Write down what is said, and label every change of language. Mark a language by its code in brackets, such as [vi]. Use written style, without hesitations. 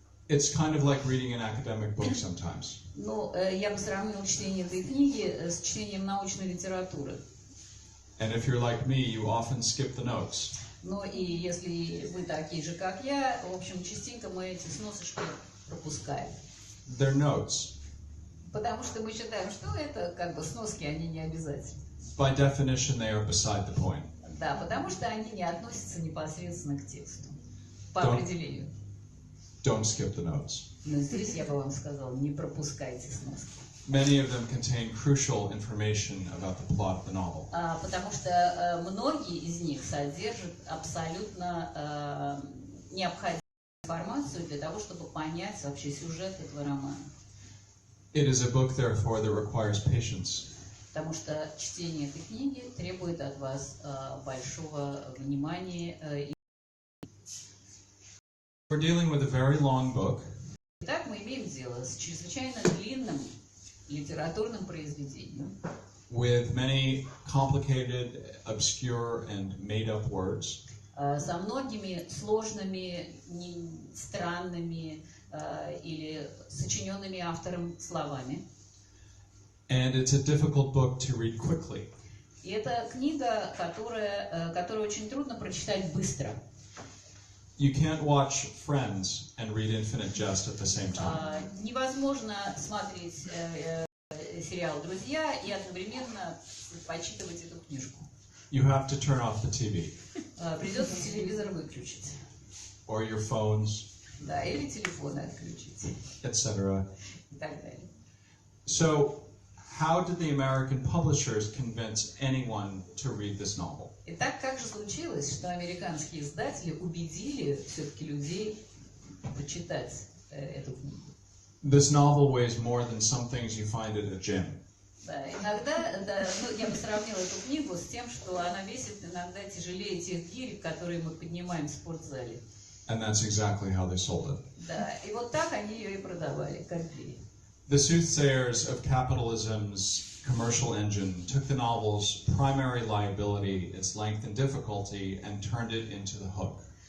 [en] It's kind of like reading an academic book sometimes. [ru] Ну, я бы сравнил чтение этой книги с чтением научной литературы. [en] And if you're like me, you often skip the notes. [ru] Но и если вы такие же, как я, в общем, частенько мы эти сносочки пропускаем. [en] They're notes. [ru] Потому что мы считаем, что это как бы сноски, они не обязательны. [en] By definition, they are beside the point. [ru] Да, потому что они не относятся непосредственно к тексту. По [en] Don't- [ru] определению. [en] Don't skip the notes. [ru] Но здесь я бы вам сказала, не пропускайте сноски. [en] Many of them contain crucial information about the plot of the novel. [ru] Потому что многие из них содержат абсолютно необходимую информацию для того, чтобы понять вообще сюжет этого романа. [en] It is a book, therefore, that requires patience. [ru] Потому что чтение этой книги требует от вас большого внимания. [en] We're dealing with a very long book. [ru] Итак, мы имеем дело с чрезвычайно длинным литературным произведением, [en] With many complicated, obscure, and made-up words. [ru] со многими сложными, странными или сочиненными автором словами. [en] And it's a difficult book to read quickly. [ru] И это книга, которую очень трудно прочитать быстро. [en] You can't watch Friends and read Infinite Jest at the same time. [ru] Невозможно смотреть сериал «Друзья» и одновременно почитывать эту книжку. [en] You have to turn off the TV. [ru] Придется телевизор выключить. [en] Or your phones, [ru] Да, или телефоны отключить. [en] etc. [ru] И так далее. [en] So, how did the American publishers convince anyone to read this novel? [ru] Итак, как же случилось, что американские издатели убедили все-таки людей почитать эту книгу? [en] This novel weighs more than some things you find at a gym. [ru] Да, иногда, да, я бы сравнила эту книгу с тем, что она весит иногда тяжелее тех гирек, которые мы поднимаем в спортзале. [en] And that's exactly how they sold it. [ru] Да, и вот так они ее и продавали, как гири. [en] The soothsayers of capitalism's commercial engine took the novel's primary liability, its length and difficulty, and turned it into the hook.